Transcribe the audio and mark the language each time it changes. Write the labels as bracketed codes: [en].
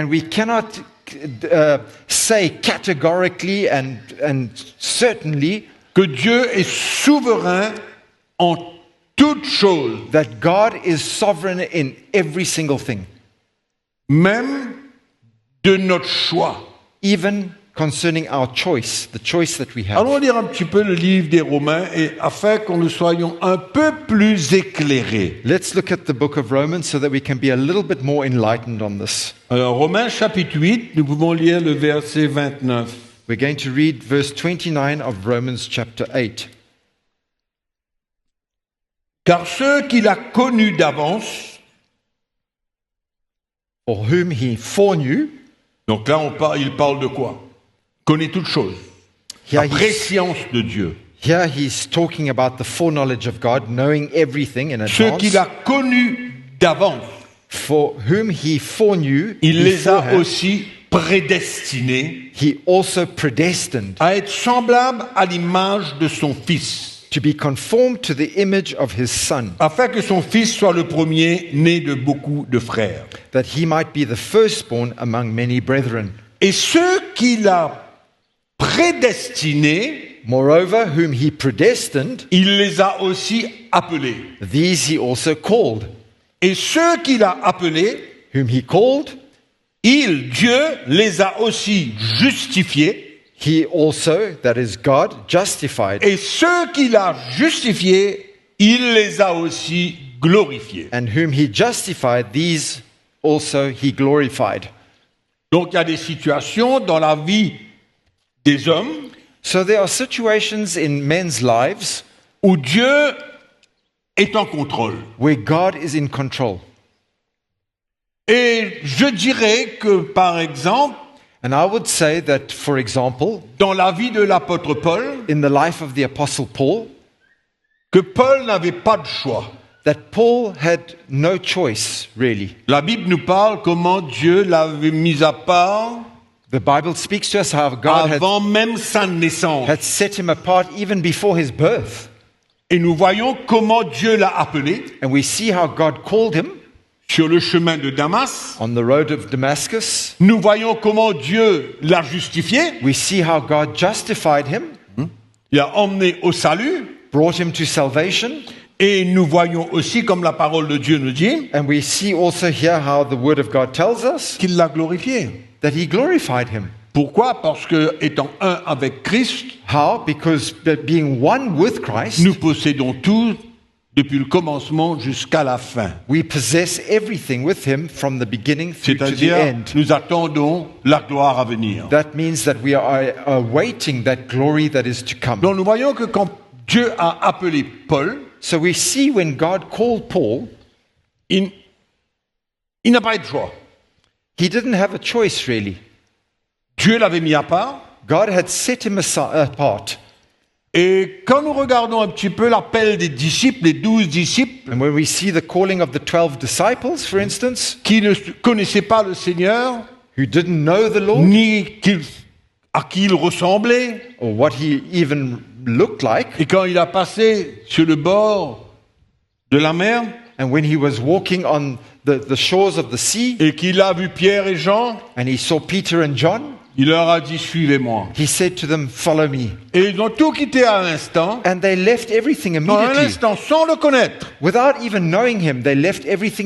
[en] and we cannot say categorically and certainly [fr] que Dieu est souverain en toutes choses, [en] that God is sovereign in every single thing, [fr] même de notre choix. [en] even concerning our choice, the choice that we have. [fr] Allons lire un petit peu le livre des Romains et afin que nous soyons un peu plus éclairés. [en] Let's look at the book of Romans so that we can be a little bit more enlightened on this. [fr] Alors, Romains chapitre 8, nous pouvons lire le verset 29. [en] We're going to read verse 29 of Romans chapter 8. [fr] Car ceux qu'il a connus d'avance, [en] For whom he foreknew, [fr] donc là il parle de quoi? Connaît toutes choses. La [en] here [fr] préscience de Dieu. [en] he's talking about the foreknowledge of God, knowing everything in [fr] Ceux qu'il [en] advance. [fr] a connus d'avance, [en] For whom he foreknew, [fr] il les a [en] beforehand, [fr] aussi prédestinés [en] he also predestined [fr] à être semblables à l'image de son Fils, [en] to be conformed to the image of his Son, [fr] afin que son Fils soit le premier né de beaucoup de frères. [en] that he might be the firstborn among many brethren. [fr] Et ceux qu'il a prédestinés, [en] Moreover, whom he predestined, [fr] il les a aussi appelés. [en] these he also called. [fr] Et ceux qu'il a appelés, [en] Whom he called, [fr] Dieu, les a aussi justifiés. [en] He also, that is God, justified. [fr] Et ceux qu'il a justifiés, il les a aussi glorifiés. [en] And whom he justified, these also he glorified. [fr] Donc il y a des situations dans la vie des hommes [en] So there are situations in men's lives [fr] où Dieu est en contrôle. [en] where God is in control. [fr] Et je dirais que, par exemple, [en] And I would say that, for example, [fr] dans la vie de l'apôtre Paul, [en] in the life of the Apostle Paul, [fr] que Paul n'avait pas de choix. [en] that Paul had no choice, really. [fr] La Bible nous parle comment Dieu l'avait mis à part [en] The Bible speaks to us how God [fr] avant même sa naissance. [en] had set him apart even before his birth. [fr] Et nous voyons comment Dieu l'a appelé [en] And we see how God called him [fr] sur le chemin de Damas. [en] on the road of Damascus. [fr] Nous voyons comment Dieu l'a justifié. [en] We see how God justified him, [fr] Il a emmené au salut. [en] brought him to salvation. [fr] Et nous voyons aussi, comme la parole de Dieu nous dit, [en] And we see also here how the Word of God tells us [fr] qu'il l'a glorifié. [en] that he glorified him. [fr] Pourquoi? Parce que, étant un avec Christ, [en] How? Because being one with Christ, [fr] nous possédons tout depuis le commencement jusqu'à la fin. [en] we possess everything with him from the beginning through to the [fr] C'est-à-dire, [en] end. [fr] nous attendons la gloire à venir. [en] That means that we are awaiting that glory that is to come. [fr] Donc nous voyons que quand Dieu a appelé Paul, [en] So we see when God called Paul, [fr] il n'a pas eu de choix. [en] he didn't have a choice really. [fr] Dieu l'avait mis à part. [en] God had set him apart. [fr] Et quand nous regardons un petit peu l'appel des disciples, les 12 disciples, [en] And when we see the calling of the 12 disciples, for instance, [fr] qui ne connaissaient pas le Seigneur, [en] who didn't know the Lord [fr] ni à qui il ressemblait, [en] or what he even looked like, [fr] et quand il a passé sur le bord de la mer, [en] and when he was walking on the shores of the sea, [fr] et qu'il a vu Pierre et Jean, [en] and he saw Peter and John, [fr] il leur a dit « Suivez-moi ». [en] he said to them, "Follow me." [fr] Et ils ont tout quitté à l'instant, [en] And they left everything [fr] dans un [en] immediately. [fr] instant, sans le connaître. [en] Without even knowing him, they left everything